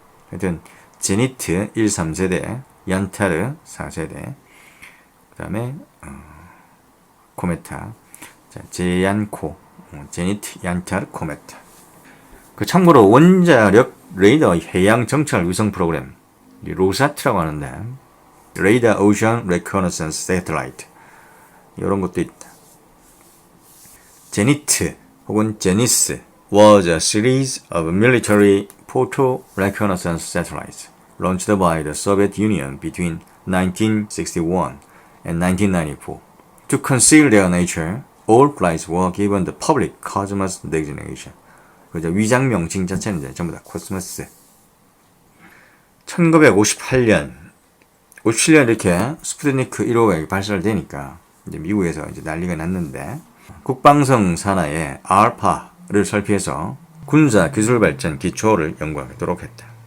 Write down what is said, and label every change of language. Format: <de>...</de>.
<ko>하여튼 제니트 1, 3세대 얀타르 4세대 그 다음에 코메타 제얀코 제니트 얀타르 코메타 그 참고로 원자력 레이더 해양 정찰 위성 프로그램 로사트라고 하는데</ko> <en>레이더 오션 레코너센스 세틀라이트</en> <ko>이런 것도 있다.</ko> <en>제니트 혹은 제니스 was a series of military photo reconnaissance satellites launched by the Soviet Union between 1961 and 1994. To conceal their nature, all flights were given the public Cosmos designation.</en> <ko>그죠? 위장 명칭 자체는 이제 전부 다 코스모스. 1958년, 57년 이렇게 스푸트니크 1호가 발사를 되니까 이제 미국에서 이제 난리가 났는데 국방성 산하에 알파를 설치해서 군사 기술 발전 기초를 연구하도록 했다.</ko>